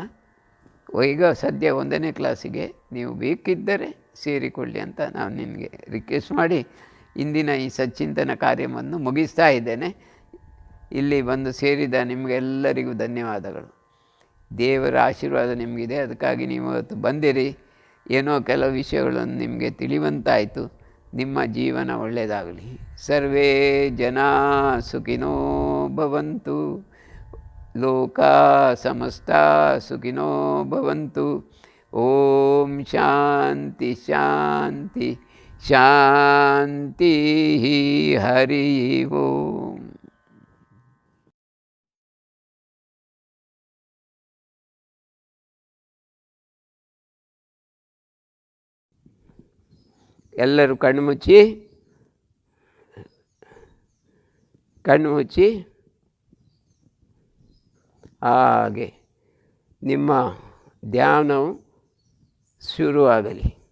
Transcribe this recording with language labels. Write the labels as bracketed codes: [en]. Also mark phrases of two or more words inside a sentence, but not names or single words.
[kn] ಈಗ ಸದ್ಯ 1ನೇ ಕ್ಲಾಸಿಗೆ ನೀವು ಬೇಕಿದ್ದರೆ ಸೇರಿಕೊಳ್ಳಿ ಅಂತ ನಾನು ನಿಮಗೆ ರಿಕ್ವೆಸ್ಟ್ ಮಾಡಿ ಇಂದಿನ ಈ ಸಚ್ಚಿಂತನ ಕಾರ್ಯವನ್ನು ಮುಗಿಸ್ತಾ ಇದ್ದೇನೆ. ಇಲ್ಲಿ ಬಂದು ಸೇರಿದ ನಿಮಗೆಲ್ಲರಿಗೂ ಧನ್ಯವಾದಗಳು. ದೇವರ ಆಶೀರ್ವಾದ ನಿಮಗಿದೆ, ಅದಕ್ಕಾಗಿ ನೀವು ಇವತ್ತು ಬಂದಿರಿ. ಏನೋ ಕೆಲವು ವಿಷಯಗಳನ್ನು ನಿಮಗೆ ತಿಳಿಯುವಂತಾಯಿತು. ನಿಮ್ಮ ಜೀವನ ಒಳ್ಳೆಯದಾಗಲಿ. [sa] ಸರ್ವೇ ಜನ ಸುಖಿನೋ ಭವಂತು, ಲೋಕ ಸಮಸ್ತ ಸುಖಿನೋ ಭವಂತು. ಓಂ ಶಾಂತಿ ಶಾಂತಿ ಶಾಂತಿ. ಹರಿ ಓಂ. [kn] ಎಲ್ಲರೂ ಕಣ್ಣು ಮುಚ್ಚಿ ಹಾಗೆ ನಿಮ್ಮ ಧ್ಯಾನವು ಶುರುವಾಗಲಿ.